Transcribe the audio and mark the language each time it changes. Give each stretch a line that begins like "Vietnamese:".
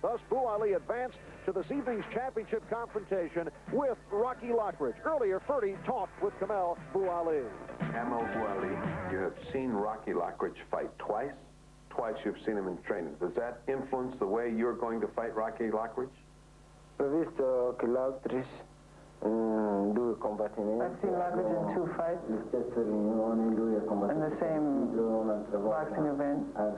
English: Thus, Bou Ali advanced to this evening's championship confrontation with Rocky Lockridge. Earlier, Ferdy talked with Kamel Bou Ali. Kamel Bou Ali, you have seen Rocky Lockridge fight twice. Twice you've seen him in training. Does that influence the way you're going to fight Rocky Lockridge?
Italian: Ho visto che Lockridge 2 combattimenti.
English: I've seen Lockridge in 2 fights. In the same boxing event.